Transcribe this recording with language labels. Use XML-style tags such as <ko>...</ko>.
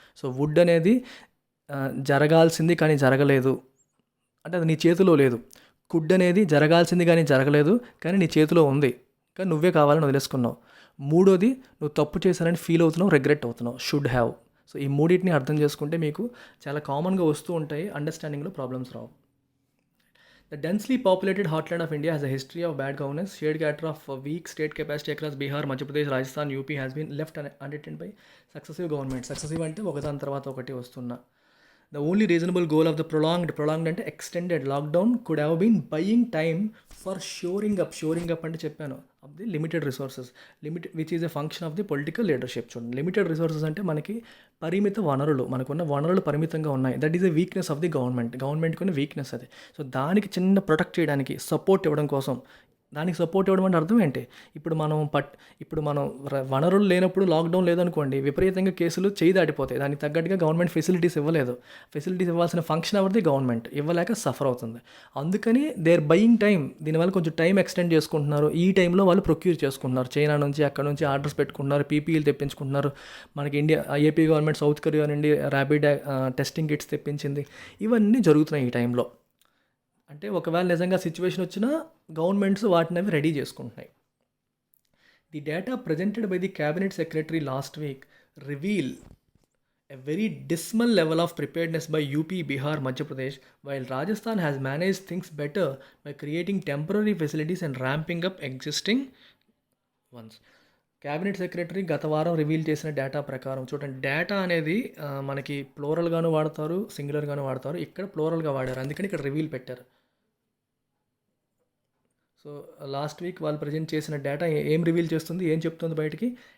<te>So would అనేది జరగాల్సింది కానీ జరగలేదు అంటే అది నీ చేతిలో లేదు. కుడ్ అనేది జరగాల్సింది కానీ జరగలేదు కానీ నీ చేతిలో ఉంది, కానీ నువ్వే కావాలని వదిలేసుకున్నావు. మూడోది నువ్వు తప్పు చేశానని ఫీల్ అవుతున్నావు, రిగ్రెట్ అవుతున్నావు. Should have. సో ఈ మూడింటిని అర్థం చేసుకుంటే మీకు చాలా కామన్గా వస్తూ ఉంటాయి, అండర్స్టాండింగ్లో problems Rao.</te> <en>The densely populated heartland of India has a history of bad governance. Shared character of weak state capacity across Bihar, Madhya Pradesh, Rajasthan, UP has been left unattended by successive governments.</en> <te>Successive అంటే ఒకదాని తర్వాత ఒకటి వస్తున్నా.</te> <en>The only reasonable goal of the prolonged అంటే extended lockdown could have been buying time for shoring up</en> <te>అంటే చెప్పాను</te> <en>of the limited resources, which is a function of the political leadership.</en> <te>చూడండి, limited resources అంటే మనకి పరిమిత వనరులు, మనకున్న వనరులు పరిమితంగా ఉన్నాయి. That is a weakness of the గవర్నమెంట్కి ఉన్న వీక్నెస్ అది. సో దానికి చిన్న ప్రొటెక్ట్ చేయడానికి, సపోర్ట్ ఇవ్వడం కోసం దానికి సపోర్ట్ ఇవ్వడం అంటే అర్థం ఏంటి? ఇప్పుడు మనం వనరులు లేనప్పుడు లాక్‌డౌన్ లేదనుకోండి, విపరీతంగా కేసులు చెయ్యి దాటిపోతాయి. దానికి తగ్గట్టుగా గవర్నమెంట్ ఫెసిలిటీస్ ఇవ్వలేదు. ఫెసిలిటీస్ ఇవ్వాల్సిన ఫంక్షన్ ఎవరిది? గవర్నమెంట్. ఇవ్వలేక సఫర్ అవుతుంది. అందుకని</te> <en>They are buying time.</en> <te>దీనివల్ల కొంచెం టైం ఎక్స్టెండ్ చేసుకుంటున్నారు. ఈ టైంలో వాళ్ళు ప్రొక్యూర్ చేసుకుంటున్నారు. చైనా నుంచి, అక్కడి నుంచి ఆర్డర్స్ పెట్టుకుంటున్నారు. పీపీఈలు తెప్పించుకుంటున్నారు. మనకి ఏపీ గవర్నమెంట్ సౌత్ కొరియా నుండి ర్యాపిడ్ టెస్టింగ్ కిట్స్ తెప్పించింది. ఇవన్నీ జరుగుతున్నాయి ఈ టైంలో. అంటే ఒకవేళ నిజంగా సిచ్యువేషన్ వచ్చినా గవర్నమెంట్స్ వాటిని అవి రెడీ చేసుకుంటున్నాయి.</te> <en>The data presented by the cabinet secretary last week reveal a very dismal level of preparedness by UP, Bihar, Madhya Pradesh, while Rajasthan has managed things better by creating temporary facilities and ramping up existing ones.</en> <te>Cabinet secretary గత వారం reveal చేసిన data ప్రకారం చూడండి, data అనేది మనకి ప్లోరల్గాను వాడతారు, సింగులర్గాను వాడతారు. ఇక్కడ ప్లోరల్గా వాడారు, అందుకని ఇక్కడ రివీల్ పెట్టారు. సో లాస్ట్ వీక్ వాళ్ళు ప్రజెంట్ చేసిన డేటా ఏం రివీల్ చేస్తుంది, ఏం చెప్తుంది బయటికి?</te>